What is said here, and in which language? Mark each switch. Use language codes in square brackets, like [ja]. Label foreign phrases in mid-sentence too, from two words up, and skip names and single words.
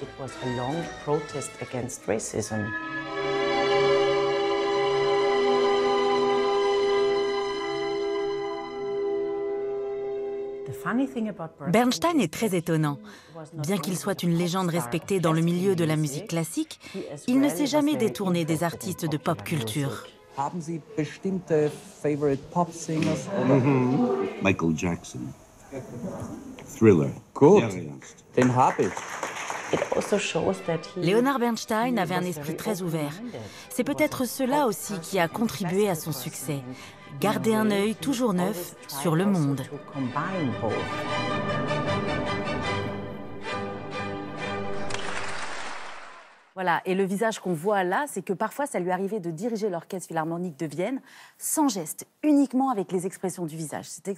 [fr] Bernstein est très étonnant. Bien qu'il soit une légende respectée dans le milieu de la musique classique, il ne s'est jamais détourné des artistes de pop culture. [de] Haben Sie bestimmte [en] favorite pop singers? [de] Michael Jackson. Thriller. Gut, den habe ich. [fr] Leonard Bernstein avait un esprit très ouvert. C'est peut-être cela aussi qui a contribué à son succès. Garder un œil toujours neuf sur le monde. Voilà, et le visage qu'on voit là, c'est que parfois ça lui arrivait de diriger l'Orchestre Philharmonique de Vienne sans geste, uniquement avec les expressions du visage.